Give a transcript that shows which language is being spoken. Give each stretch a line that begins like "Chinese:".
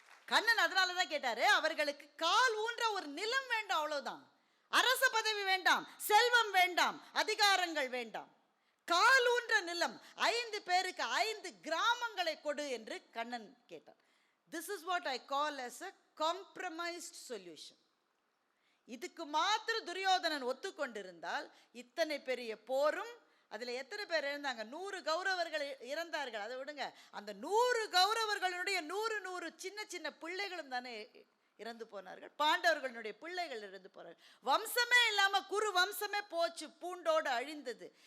Tamil: கண்ணன் அதனாலதான் கேட்டாரு, அவர்களுக்கு கால் ஊன்ற ஒரு நிலம் வேண்டாம், அவ்வளவுதான். அரச பதவி வேண்டாம், செல்வம் வேண்டாம், அதிகாரங்கள் வேண்டாம், கால் ஊன்ற நிலம், 5 பேருக்கு 5 கிராமங்களை கொடு என்று கண்ணன் கேட்டார்.
English: This is what I call as a compromised solution.
Tamil: இதுக்கு மாத்திரம் துரியோதனன் ஒத்துக்கொண்டிருந்தால் இத்தனை பெரிய போரும், அதில் எத்தனை பேர் இறந்தாங்க? 100 கௌரவர்கள் இறந்தார்கள். அதை விடுங்க, அந்த 100 கௌரவர்களுடைய 100 சின்ன சின்ன பிள்ளைகளும் தானே இறந்து போனார்கள். பாண்டவர்களுடைய பிள்ளைகள் இறந்து போனார்கள். வம்சமே இல்லாமல் குரு வம்சமே போச்சு, பூண்டோடு அழிந்தது.